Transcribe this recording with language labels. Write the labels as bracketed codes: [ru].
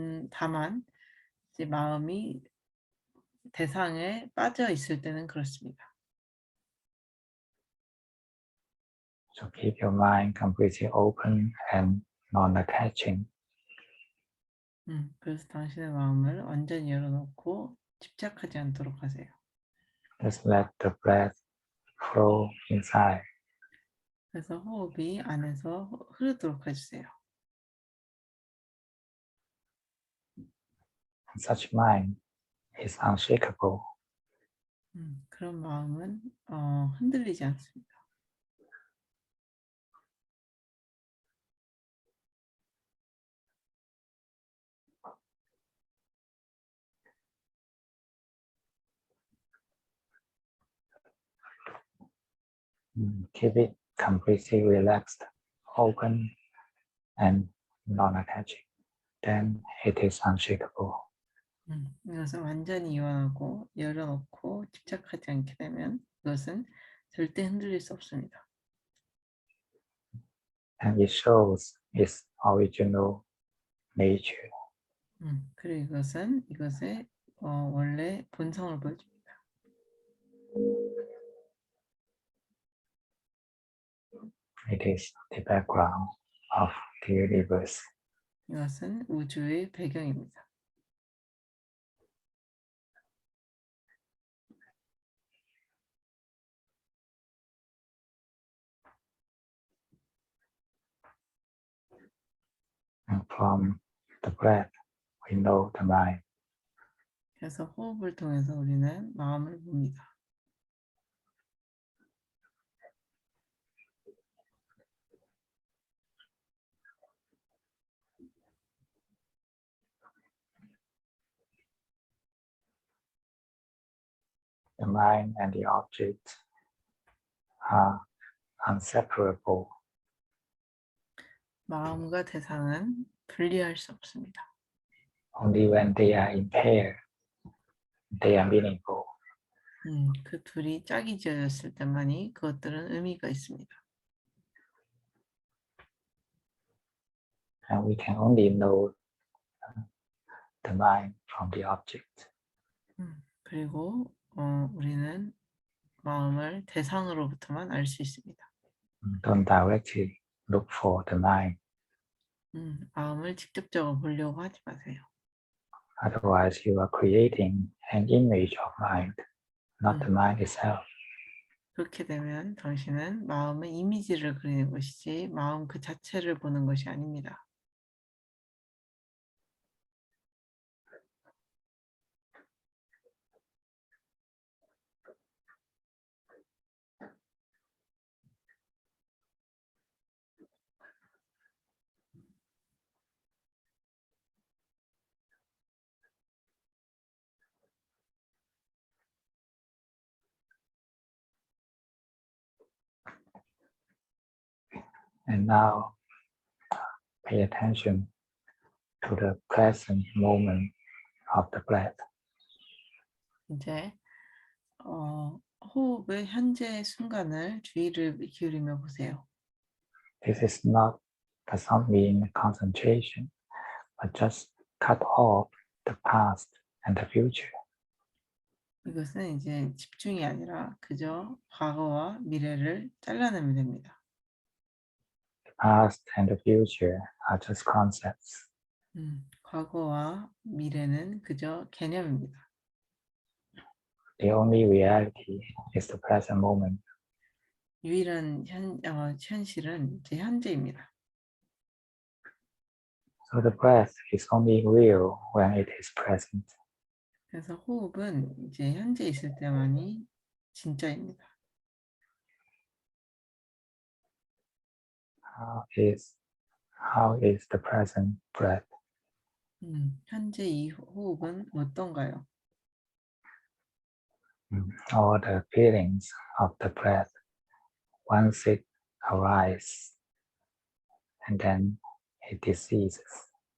[ko] 다만 이제 마음이 대상에 빠져 있을 때는 그렇습니다. [en] So keep your mind completely open and non-attaching. [ko] 그래서 당신의 마음을 완전히 열어놓고 집착하지 않도록 하세요. [en] Just let the breath flow inside. [ko] 그래서 호흡이 안에서 흐르도록 해주세요. [en] Such mind is unshakable. [ko] 그런 마음은 흔들리지 않습니다. [en] Keep it completely relaxed, open, and non-attaching. Then it is unshakable. [ko] 이것을 완전히 이완하고 열어놓고 집착하지 않게 되면 이것은 절대 흔들릴 수 없습니다. [en] And it shows its original nature. [ko] 그리고 이것은 이것의 원래 본성을 보여줍니다. [en] It is the background of the universe. [ko] 이것은 우주의 배경입니다. [en] And from the breath, we know the mind. [ko] 그래서 호흡을 통해서 우리는 마음을 봅니다. [en] The mind and the object are inseparable. [ko] 마음과 대상은 분리할 수 없습니다. [en] Only when they are in pair, they are meaningful. [ko] 그 둘이 짝이 지어졌을 때만이 그것들은 의미가 있습니다. [en] And we can only know the mind from the object. [ko] 그리고 우리는 마음을 대상으로부터만 알 수 있습니다. [en] Don't directly look for the mind. [ko] 마음을 직접적으로 보려고 하지 마세요. [en] Otherwise, you are creating an image of mind, not the mind itself. [ko] 그렇게 되면 당신은 마음의 이미지를 그리는 것이지 마음 그 자체를 보는 것이 아닙니다. [en] And now, pay attention to the present moment of the breath. [ko] 이제 호흡의 현재 순간을 주의를 기울이며 보세요. [en] This does not mean concentration, but just cut off the past and the future. [ko] 이것은 이제 집중이 아니라 그저 과거와 미래를 잘라내면 됩니다. [en] The past and the future are just concepts. [ko] 과거와 미래는 그저 개념입니다. [en] The only reality is the present moment. [ko] 유일한 현실은 이제 현재입니다. [en] So the breath is only real when it is present. [ko] 그래서 호흡은 이제 현재 있을 때만이 진짜입니다. [en] How is the present breath? [ko] 현재 이 호흡은 어떤가요? [en] All the feelings of the breath once it arises and then it ceases.